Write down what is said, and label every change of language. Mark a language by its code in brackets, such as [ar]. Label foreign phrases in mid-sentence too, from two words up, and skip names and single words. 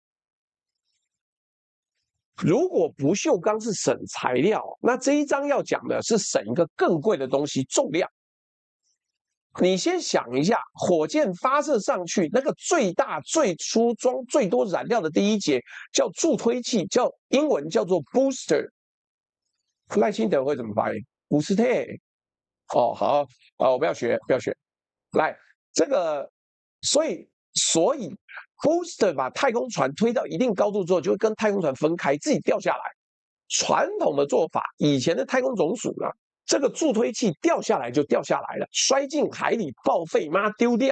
[zh] 如果不鏽鋼是省材料，那這一章要講的是省一個更貴的東西——重量。你先想一下，火箭發射上去，那個最大、最初裝最多燃料的第一節叫助推器，英文叫做 booster。賴清德會怎麼發音 ？booster。哦，好，我不要學。來，這個，所以 booster 把太空船推到一定高度之後，就會跟太空船分開，自己掉下來。傳統的做法，以前的太空總署呢，這個助推器掉下來就掉下來了，摔進海裡報廢，媽丟掉。